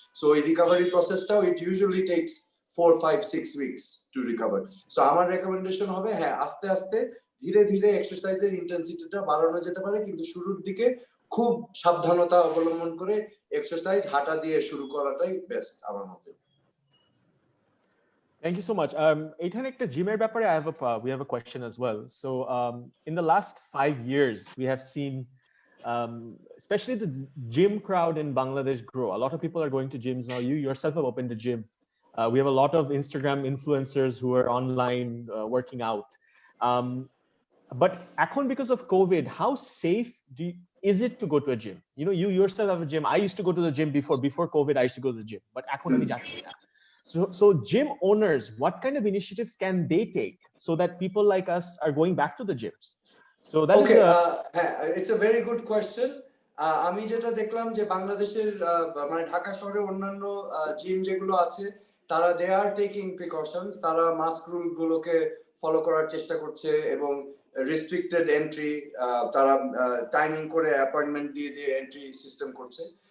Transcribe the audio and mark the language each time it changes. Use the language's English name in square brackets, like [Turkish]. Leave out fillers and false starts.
[English] so [Bangla] এই recovery প্রসেসটাও [English] It usually takes 4-5-6 weeks to recover. [Bangla] So আমার recommendation হবে, হ্যাঁ আস্তে আস্তে ধীরে ধীরে এক্সারসাইজের ইন্টেন্সিটিটা বাড়ানো যেতে পারে, কিন্তু শুরুর দিকে খুব সাবধানতা অবলম্বন করে এক্সারসাইজ হাঁটা দিয়ে শুরু করাটাই বেস্ট আমার মতে। [English] Thank you so much. [Bangla] এখানে একটা জিমের ব্যাপারে [English] we have a question as well. So in the last 5 years, we have seen especially the gym crowd in Bangladesh grow. A lot of people are going to gyms now. You yourself have opened a gym. We have a lot of Instagram influencers who are online working out. But এখন because of COVID, how safe is it to go to a gym? You know, you yourself have a gym. I used to go to the gym before COVID. I used to go to the gym, but [Bangla] এখন আমি যাচ্ছি না. [English] So gym owners, what kind of initiatives can they take so that people like us are going back to the gyms? So that is Okay, a it's a very good question. [Bangla] আমি যেটা দেখলাম যে বাংলাদেশের মানে ঢাকা শহরে অন্যান্য gym যেগুলো আছে তারা [English] they are taking precautions, [Bangla] তারা মাস্ক রুল গুলোকে ফলো করার চেষ্টা করছে এবং রেস্ট্রিক্টেড এন্ট্রি, তারা টাইমিং করে অ্যাপয়েন্টমেন্ট দিয়ে দিয়ে এন্ট্রি সিস্টেম করছে।